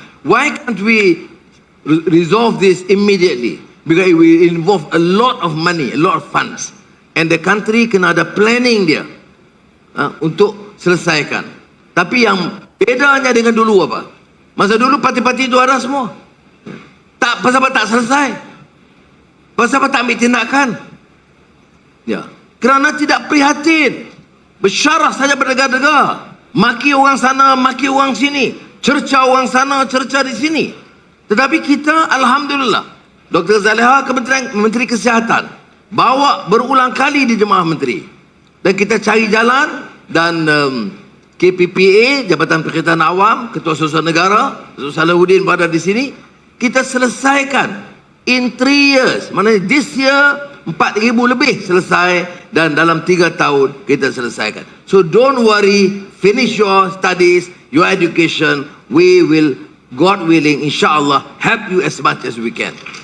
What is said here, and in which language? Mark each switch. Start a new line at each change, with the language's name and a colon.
English: Why can't we resolve this immediately? Because it will involve a lot of money, a lot of funds. And the country
Malay: kena ada planning dia untuk selesaikan. Tapi yang bedanya dengan dulu apa? Masa dulu parti-parti itu ada semua. Pasal apa tak selesai? Pasal apa tak ambil tindakan? Ya, kerana tidak prihatin. Bersyarah saja berdegar-degar. Maki orang sana, maki orang sini. Cerca orang sana, cerca di sini. Tetapi kita, alhamdulillah, Dr. Zaliha, Menteri Kesihatan, bawa berulang kali di Jemaah Menteri. Dan kita cari jalan dan KPPA, Jabatan Perkhidmatan Awam, Ketua Susah Negara, Dr. Salahuddin berada di sini. Kita selesaikan
English: in 3 years.
Malay: Maknanya
English: this year
Malay: 4,000 lebih selesai dan dalam 3 tahun kita selesaikan.
English: So don't worry, finish your studies, your education. We will, God willing, insyaAllah, help you as much as we can.